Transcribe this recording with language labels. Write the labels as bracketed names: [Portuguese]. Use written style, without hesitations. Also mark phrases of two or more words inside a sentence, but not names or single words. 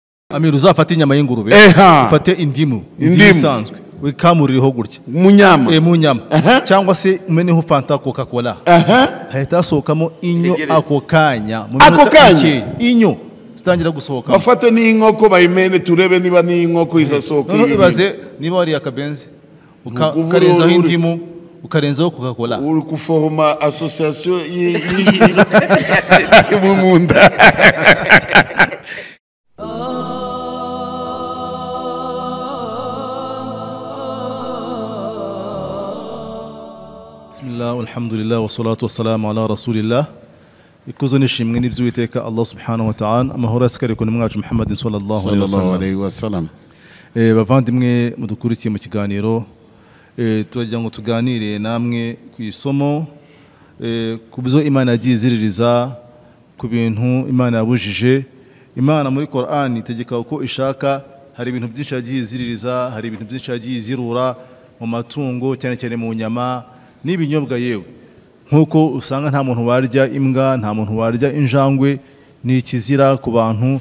[Kinyarwanda] Amiru uzafata inyama y'ingurube ufate indimu isanzwe wikamuririho gutya mu nyama cyangwa se umeneho fanta Coca-Cola hahita hasohokamo inyo ako kanya mu minota inyo zitangira gusohoka bafate n'inkoko bayimene turebe niba n'inkoko izasohoka ibaze niba wari akabenzi ukarenzaho indimu ukarenzaho Coca-Cola uri kuforma association y'umunda [Arabic] بسم الله والحمد لله والصلاة والسلام على رسول الله [Kinyarwanda] ikuzo nishimwe n'iby'Uwiteka Allah [Arabic] سبحانه وتعالى [Kinyarwanda] amahoro asikare ku mwacu Muhammad [Arabic] صلى الله عليه وسلم [Kinyarwanda] bavandimwe mudukurikiye mu kiganiro turagira ngo tuganire namwe ku isomo ku byo Imana yagiye iziririza ku bintu Imana yabujije. Imana muri Qur'an itegeka uko ishaka, hari ibintu byinshi yagiye iziririza, hari ibintu byinshi yagiye izirura mu matungo cyane cyane mu nyama n'ibinyobwa yewe nkuko usanga nta muntu warya imbwa, nta muntu warya injangwe, ni ikizira ku bantu.